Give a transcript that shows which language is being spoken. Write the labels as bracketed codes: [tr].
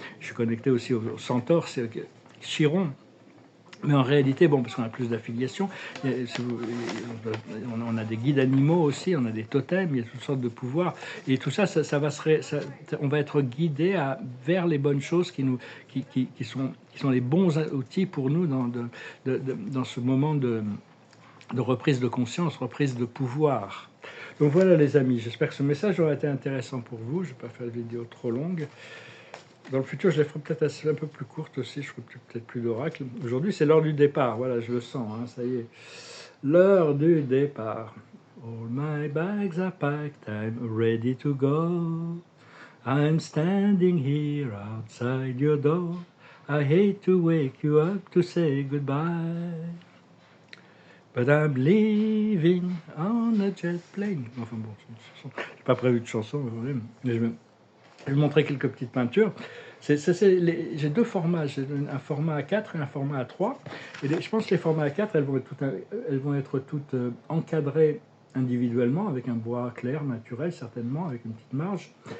[fr] Je suis connecté aussi aux centaures, Chiron. Mais en réalité, bon, parce qu'on a plus d'affiliations, on a des guides animaux aussi, on a des totems, il y a toutes sortes de pouvoirs, et tout ça, on va être guidé vers les bonnes choses qui sont les bons outils pour nous dans ce moment de reprise de conscience, reprise de pouvoir. Donc voilà les amis, j'espère que ce message aura été intéressant pour vous. Je ne vais pas faire de vidéo trop longue. Dans le futur, je les ferai peut-être un peu plus courtes aussi, je ferai peut-être plus d'oracles. Aujourd'hui, c'est l'heure du départ, voilà, je le sens, hein, ça y est. L'heure du départ. [en] All my bags are packed, I'm ready to go. I'm standing here outside your door. I hate to wake you up to say goodbye. But I'm living on a jet plane. [fr] Enfin bon, c'est une chanson. J'ai pas prévu de chanson, mais je vais montrer quelques petites peintures. J'ai deux formats, j'ai un format A4 et un format A3. Et je pense que les formats A4, elles vont être toutes encadrées individuellement, avec un bois clair, naturel, certainement, avec une petite marge.